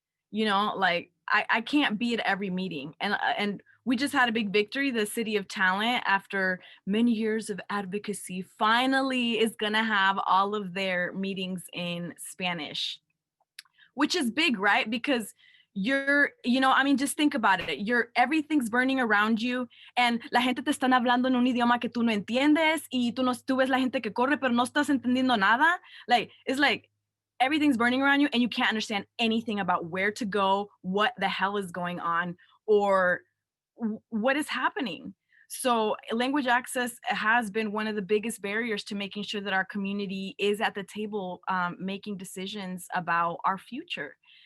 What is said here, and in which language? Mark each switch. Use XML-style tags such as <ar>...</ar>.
<en>Like I can't be at every meeting, and we just had a big victory. The City of Talent, after many years of advocacy, finally is gonna have all of their meetings in Spanish, which is big, right? Because just think about it. Everything's burning around you, and</en> <es>la gente te están hablando en un idioma que tú no entiendes, y tú ves la gente que corre, pero no estás entendiendo nada.</es> <en>Like, it's like everything's burning around you, and you can't understand anything about where to go, what the hell is going on, or what is happening. So language access has been one of the biggest barriers to making sure that our community is at the table, making decisions about our future.</en>